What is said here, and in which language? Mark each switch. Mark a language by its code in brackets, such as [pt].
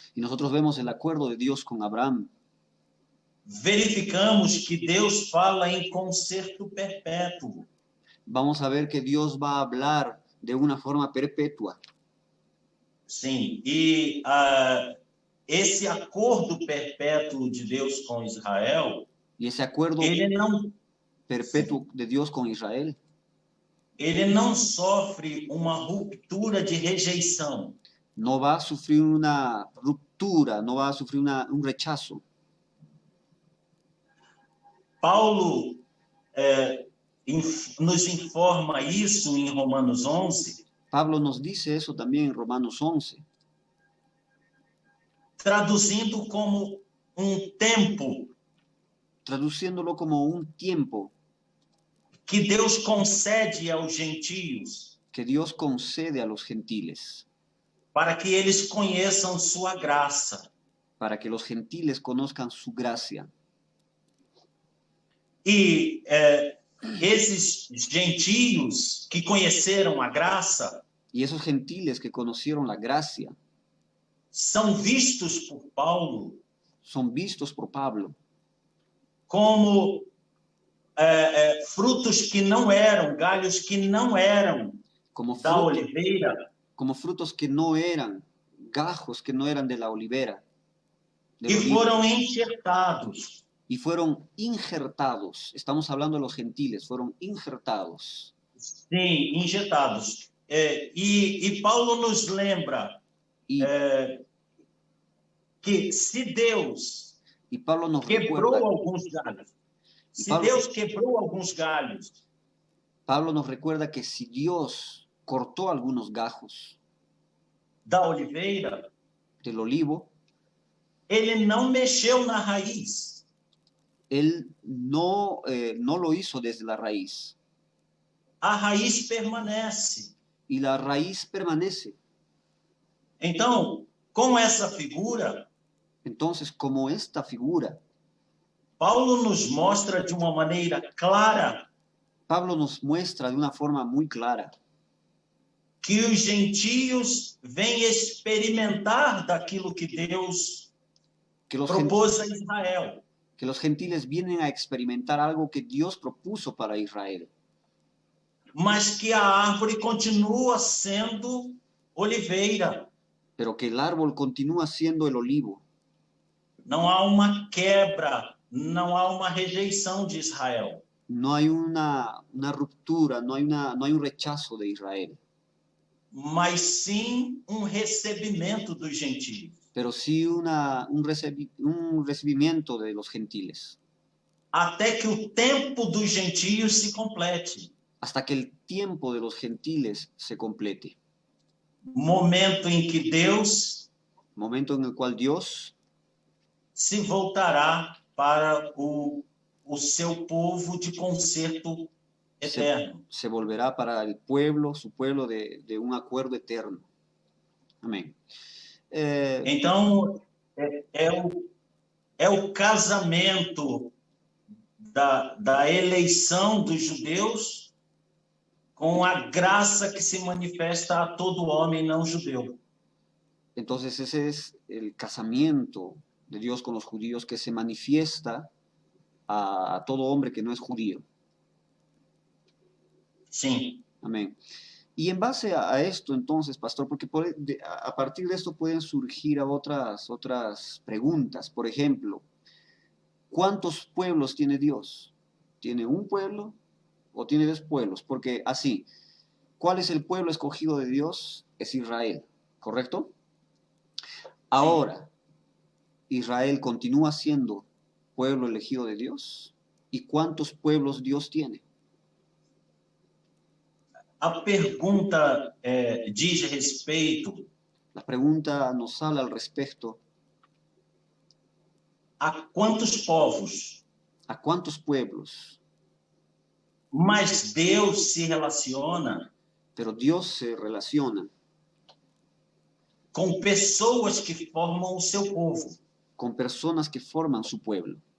[es] y nosotros vemos el acuerdo de Dios con Abraham, [pt] verificamos que Deus fala em concerto perpétuo. [es] vamos a ver que Dios va a hablar de una forma perpetua. [pt] Sim, e esse acordo perpétuo de Deus com Israel, [es] Y ese acuerdo perpetuo de Dios con Israel, [pt] ele não sofre uma ruptura de rejeição. [es] no va a sufrir una ruptura, no va a sufrir un rechazo. [pt] Paulo nos informa isso em Romanos 11, [es] Pablo nos dice eso también en Romanos 11, [pt] traduzindo como tempo [es] traduciéndolo como un tiempo [pt] que Deus concede aos gentios [es] que Dios concede a los gentiles, [pt] para que eles conheçam sua graça. [es] para que los gentiles conozcan su gracia. [pt] E esses gentios que conheceram a graça [es] Y esos gentiles que conocieron la gracia [pt] são vistos por Paulo [es] son vistos por Pablo [pt] como frutos que não eram, galhos que não eram [es] como, [pt] da oliveira, [es] como frutos que no eran, gajos que no eran de la olivera, del [pt] e [es] olivo, [pt] foram enxertados. [es] y fueron injertados. Estamos hablando de los gentiles, fueron injertados. [pt] Sim, injetados. E Paulo nos lembra [es] Y, [pt] que se Deus [es] y Pablo nos [pt] quebrou [es] recuerda, [pt] alguns galhos, se Paulo- Deus quebrou alguns galhos, [es] Pablo nos recuerda que si Dios cortó algunos gajos [pt] da oliveira, [es] del olivo, [pt] ele não mexeu na raiz. [es] él no lo hizo desde la raíz. [pt] A raiz permanece. [es] Y la raíz permanece. [pt] Então, com essa figura, [es] Entonces, como esta figura, [pt] Paulo nos mostra de uma maneira clara [es] Pablo nos muestra de una forma muy clara [pt] que os gentios vêm experimentar daquilo que Deus [es] que los, [pt] propôs a Israel. [es] que los gentiles vienen a experimentar algo que Dios propuso para Israel, [pt] Mas que a árvore continua sendo oliveira. [es] pero que el árbol continúa siendo el olivo. [pt] Não há uma quebra, não há uma rejeição de Israel. [es] No hay una ruptura, no hay un rechazo de Israel, [pt] Mas sim recebimento dos gentios. [es] pero sí un recibimiento de los gentiles, [pt] Até que o tempo dos gentios se complete. [es] hasta que el tiempo de los gentiles se complete. [pt] Momento em que Deus [es] Momento en el cual Dios [pt] se voltará para o seu povo de concerto eterno. [es] se volverá para el pueblo, su pueblo de un acuerdo eterno. [pt] Amém. Então, é o casamento da eleição dos judeus com a graça que se manifesta a todo homem não judeu. [es] Entonces ese es el casamiento de Dios con los judíos que se manifiesta a todo hombre que no es judío. [pt] Sim. [es] Amén. Y en base a esto, entonces, pastor, porque a partir de esto pueden surgir otras preguntas. Por ejemplo, ¿cuántos pueblos tiene Dios? ¿Tiene un pueblo o tiene dos pueblos? Porque así, ¿cuál es el pueblo escogido de Dios? Es Israel, ¿correcto? Ahora, Israel continúa siendo pueblo elegido de Dios. ¿Y cuántos pueblos Dios tiene? [pt] A pergunta diz respeito [es] La pregunta nos habla al respecto. [pt] a quantos povos? [es] ¿A cuántos pueblos? [pt] Mas Deus se relaciona [es] Pero Dios se relaciona [pt] com pessoas que formam o seu povo, [es] con personas que forman su pueblo.